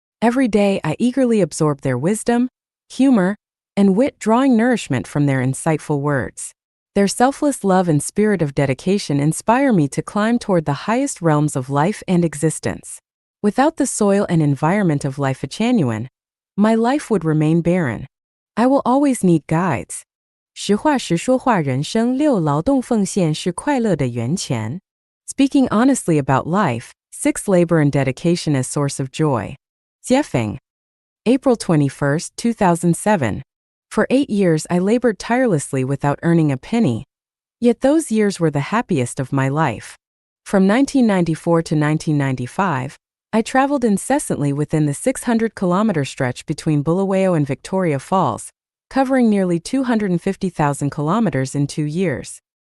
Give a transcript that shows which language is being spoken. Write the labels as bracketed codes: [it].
[en] Every day I eagerly absorb their wisdom, humor, and wit, drawing nourishment from their insightful words. Their selfless love and spirit of dedication inspire me to climb toward the highest realms of life and existence. Without the soil and environment of Life-Genuine, my life would remain barren. I will always need guides. [zh] 实话实说话人生6劳动奉献是快乐的源泉. [en] Speaking honestly about life, 6 labor and dedication as source of joy. Jiefeng. April 21, 2007. For 8 years I labored tirelessly without earning a penny. Yet those years were the happiest of my life. From 1994 to 1995, I traveled incessantly within the 600-kilometer stretch between Bulawayo and Victoria Falls, covering nearly 250,000 kilometers in 2 years.